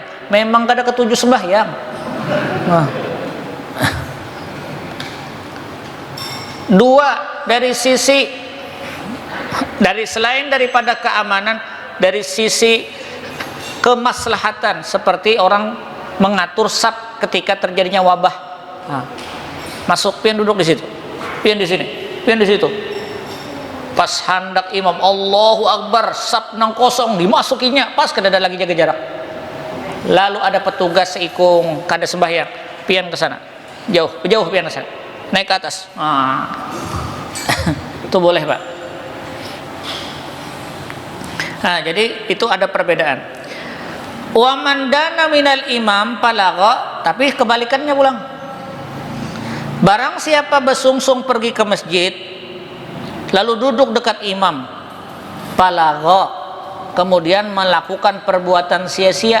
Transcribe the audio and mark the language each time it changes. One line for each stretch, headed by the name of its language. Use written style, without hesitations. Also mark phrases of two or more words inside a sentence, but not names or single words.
Banjar: Memang kada ketujuh sembahyang. Dua, dari sisi, dari selain daripada keamanan, dari sisi kemaslahatan, seperti orang mengatur saf ketika terjadinya wabah. Masuk pian duduk di situ, pian di sini, pian di situ. Pas hendak imam
Arabic: Allahu Akbar,
Banjar: saf nang kosong dimasukinya, pas kada ada lagi jaga jarak. Lalu ada petugas seikung kada sembahyang, pian ke sana, jauh pian ke sana, naik ke atas. Itu boleh Pak. Nah, jadi itu ada perbedaan.
Arabic: Wa man dana minal imam palagha,
Banjar: tapi kebalikannya pulang. Barang siapa bersungsung pergi ke masjid lalu duduk dekat imam, palagha, kemudian melakukan perbuatan sia-sia.